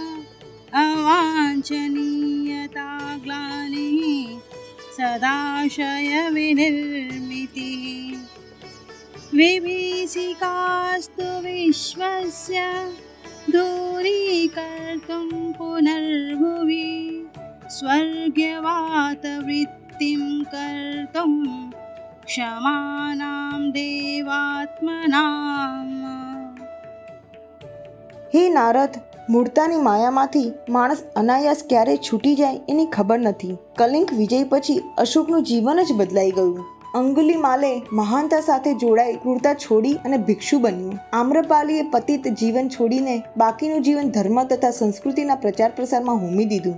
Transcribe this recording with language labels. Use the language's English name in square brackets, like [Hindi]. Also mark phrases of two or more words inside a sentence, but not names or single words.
[Sanskrit] अवाञ्छनीयता ग्लानिः सदाशयविनिर्मितिः विभीषिकास्तु विश्वस्य दूरीकर्तुं पुनर्भुवि स्वर्गवातवृत्तिं कर्तुं क्षमानां देवात्मनाम्। [Gujarati] હે નારદ, મૂળતાની માયામાંથી માણસ અનાયાસ ક્યારે છૂટી જાય એની ખબર નથી. કલિંગ વિજય પછી અશોકનું જીવન જ બદલાઈ ગયું. અંગુલિમાલે મહાનતા સાથે જોડાઈ ક્રૂરતા છોડી અને ભિક્ષુ બન્યું. આમ્રપાલીએ પતિત જીવન છોડીને બાકીનું જીવન ધર્મ તથા સંસ્કૃતિના પ્રચાર પ્રસારમાં હોમી દીધું.